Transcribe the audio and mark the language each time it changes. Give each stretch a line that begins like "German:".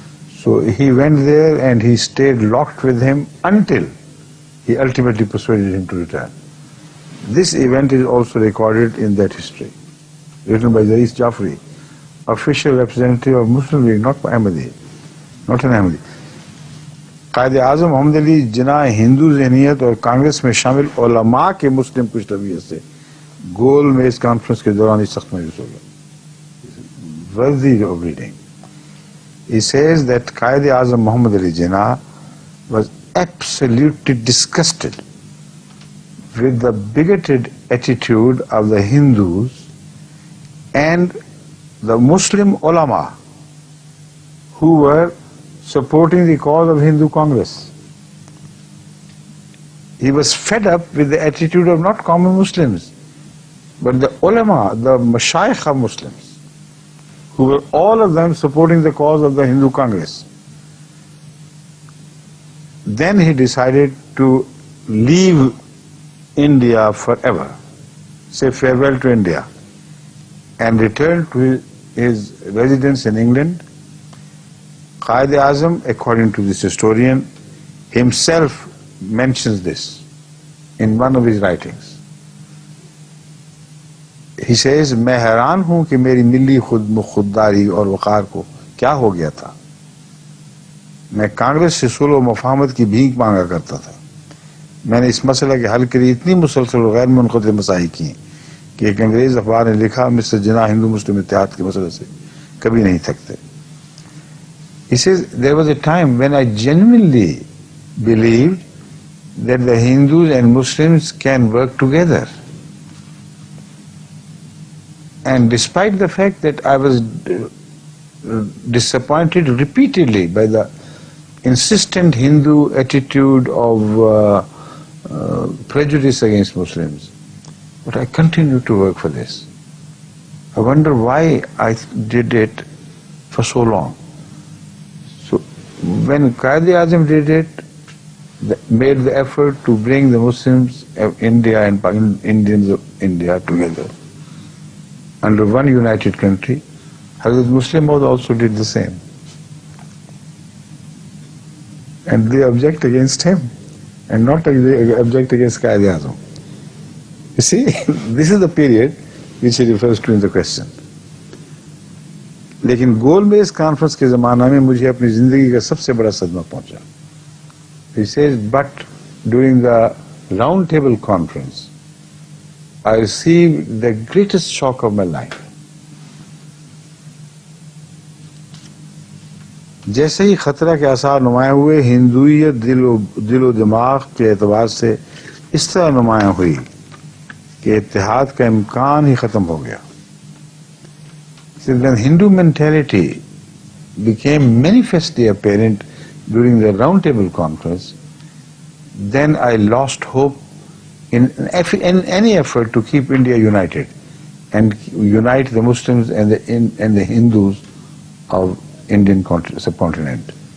English: So he went there and he stayed locked with him until he ultimately persuaded him to return. This event is also recorded in that history, written by Rais Jafri, official representative of Muslim League, not Ahmadi, not an Ahmadi.
Urdu: Quaid Azam محمد علی جناح ہندو ذہنیت اور کانگریس میں شامل علماء کے مسلم کچھ طبیعت سے گول میز کانفرنس کے دوران ہی سخت مایوس ہو گیا.
English: Worthy of reading. He says that Quaid Azam Muhammad Ali Jinnah was absolutely disgusted with the bigoted attitude of the Hindus and the Muslim ulama who were supporting the cause of Hindu Congress. He was fed up with the attitude of not common Muslims, but the ulama, the mashayikh of Muslims, who were all of them supporting the cause of the Hindu Congress. Then he decided to leave India forever, say farewell to India, and return to his residence in England. Qaid Azam, according to this historian, himself mentions this in one of his writings. He says,
Urdu: میں حیران ہوں کہ میری ملی خودداری اور وقار کو کیا ہو گیا تھا. میں کانگریس سے صلح و مفاہمت کی بھیک مانگا کرتا تھا. میں نے اس مسئلہ کے حل کے لیے اتنی مسلسل و غیر منقطع مساعی کی کہ ایک انگریز اخبار نے لکھا, مسٹر جناح ہندو مسلم اتحاد کے مسئلے سے کبھی نہیں تھکتے.
English: He says, there was a time when I genuinely believed that the Hindus and Muslims can work together. And despite the fact that I was disappointed repeatedly by the insistent Hindu attitude of prejudice against Muslims, but I continued to work for this. I wonder why I did it for so long. So when Qaid Azam did it, made the effort to bring the Muslims of India and Indians of India together under one united country, Hazrat Muslim also did the same. And they object against him and not they object against Qaid Azam. You see, this is the period which he refers to in the question.
Urdu: لیکن گول میز conference کے زمانہ میں مجھے اپنی زندگی کا سب سے بڑا صدمہ پہنچا.
English: He says, but during the round table conference, I received the greatest shock of my life.
Urdu: جیسے ہی خطرہ کے آثار نمایاں ہوئے, ہندویت دل و دماغ کے اعتبار سے اس طرح نمایاں ہوئی کہ اتحاد کا امکان ہی ختم ہو گیا.
English: So when Hindu mentality became manifestly apparent during the round table conference, then I lost hope in any effort to keep India united and unite the Muslims and the Hindus of Indian subcontinent.